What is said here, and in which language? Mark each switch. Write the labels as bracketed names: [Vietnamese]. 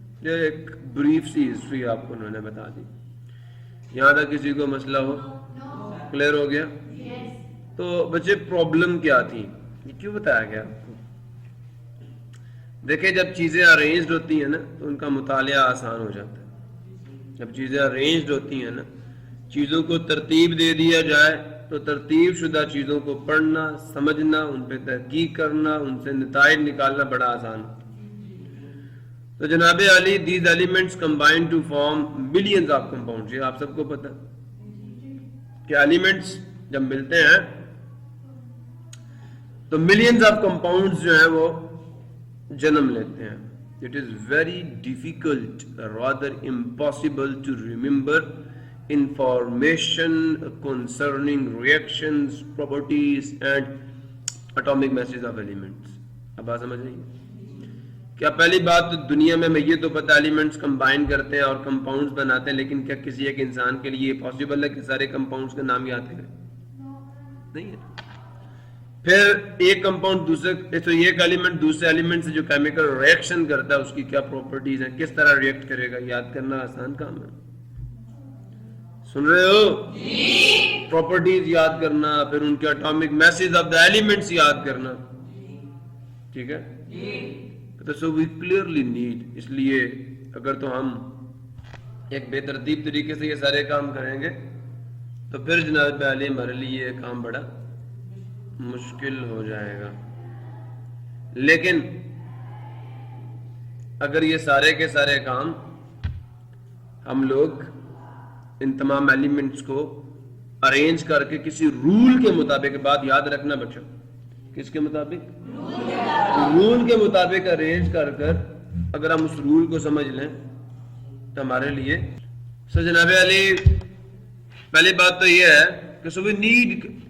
[Urdu] یہ ایک بریف سی ہسٹری آپ کو انہوں نے بتا دی. یہاں تک کسی کو مسئلہ ہو؟ کلیئر ہو گیا؟ تو بچے پرابلم کیا تھی، یہ کیوں بتایا گیا آپ کو؟ دیکھیں، جب چیزیں ارینجڈ ہوتی ہیں نا تو ان کا مطالعہ آسان ہو جاتا ہے. جب چیزیں ارینجڈ ہوتی ہیں نا، چیزوں کو ترتیب دے دیا جائے تو ترتیب شدہ چیزوں کو پڑھنا، سمجھنا، ان پہ تحقیق کرنا، ان سے نتائج نکالنا بڑا آسان ہے. [English] تو جناب Ali, these elements combine to form millions of compounds. [Urdu] یہ آپ سب کو پتہ کہ ایلیمنٹس جب ملتے ہیں تو [English] millions of compounds [Urdu] جو ہیں وہ جنم لیتے ہیں. [English] It is very difficult, rather impossible to remember information concerning reactions, properties and atomic masses of elements. [Urdu] اب بات سمجھ رہی ہیں؟ کیا پہلی بات تو دنیا میں ہمیں یہ تو پتہ ایلیمنٹس کمبائن کرتے ہیں اور کمپاؤنڈز بناتے ہیں، لیکن کیا کسی ایک انسان کے لیے یہ پاسبل ہے کہ سارے کمپاؤنڈز کا نام یاد کرے؟ نہیں ہے. پھر ایک کمپاؤنڈ دوسرے، تو ایک ایلیمنٹ دوسرے ایلیمنٹ سے جو کیمیکل ریئیکشن کرتا ہے اس کی کیا پراپرٹیز ہیں، کس طرح ریئیکٹ کرے گا، یاد کرنا آسان کام ہے. سن رہے ہو؟ پراپرٹیز یاد کرنا، پھر ان کے atomic Mrs of the elements یاد کرنا. ٹھیک ہے، [English] so we clearly need. [Urdu] اس لیے اگر تو ہم ایک بے ترتیب طریقے سے یہ سارے کام کریں گے تو پھر جناب علی ہمارے لیے یہ کام بڑا مشکل ہو جائے گا. لیکن اگر یہ سارے کے سارے کام ہم لوگ ان تمام ایلیمنٹس کو ارینج کر کے کسی رول کے مطابق، بات یاد رکھنا بچوں، کس کے مطابق؟ رول کے مطابق ارینج کر کر اگر ہم اس رول کو سمجھ لیں تو ہمارے لیے جناب علی پہلی بات تو یہ ہے کہ [English] So we need.